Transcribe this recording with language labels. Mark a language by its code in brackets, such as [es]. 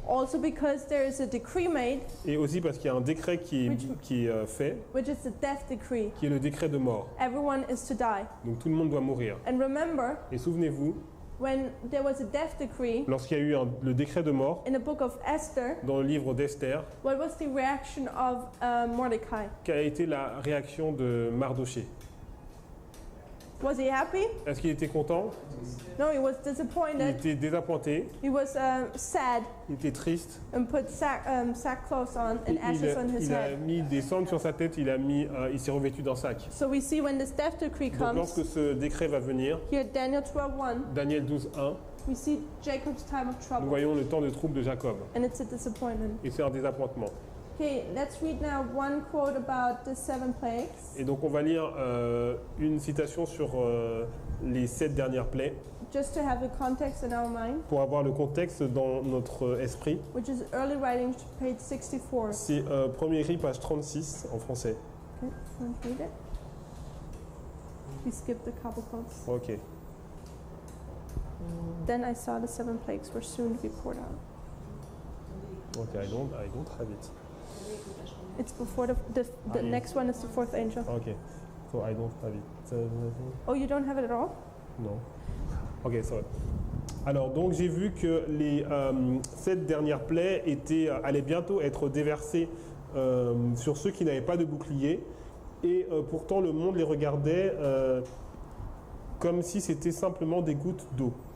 [en] Also because there is a decree made, [fr] Et aussi parce qu'il y a un décret qui est fait, [en] which is the death decree. [fr] qui est le décret de mort. [en] Everyone is to die. [fr] Donc tout le monde doit mourir. [en] And remember, [fr] Et souvenez-vous, [en] when there was a death decree [fr] lorsqu'il y a eu le décret de mort, [en] in the book of Esther, [fr] dans le livre d'Esther, [en] what was the reaction of Mordecai? [fr] quelle a été la réaction de Mardoché? [en] Was he happy? [fr] Est-ce qu'il était content? [en] No, he was [fr] Il [en] disappointed. [fr] était désappointé, [en] He was sad [fr] il était triste. [en] and put sackcloth on [fr] Et [en] and ashes on his [fr] il a [en] head. [fr] mis des cendres sur sa tête, il s'est revêtu d'un sac. [en] So we see when this death decree [fr] Donc [en] comes, [fr] lorsque ce décret va venir, [en] here Daniel 12:1, [fr] Daniel 12:1, [en] we see Jacob's time of [fr] nous [en] trouble, [fr] voyons le temps de trouble de Jacob. [en] and it's a disappointment. [fr] Et c'est un désappointement. [en] Okay, let's read now one quote about the 7 plagues, [fr] Et donc on va lire une citation sur les 7 dernières plaies [en] just to have the context in our mind, [fr] pour avoir le contexte dans notre esprit. [en] which is early writing, page 64. [fr] C'est premier écrit, page 36 en français. [en] Okay, want to read it? We skipped a couple quotes. Ok. Then I saw the 7 plagues were soon to be poured out. Ok, I don't have it. It's before the next one is the 4th angel. Ok. So I don't have it. Oh, you don't have it at all? Non. Ok, sorry. [fr] Alors, donc j'ai vu que les 7 dernières plaies allaient bientôt être déversées sur ceux qui n'avaient pas de bouclier. Et pourtant, le monde les regardait comme si c'était simplement des gouttes d'eau.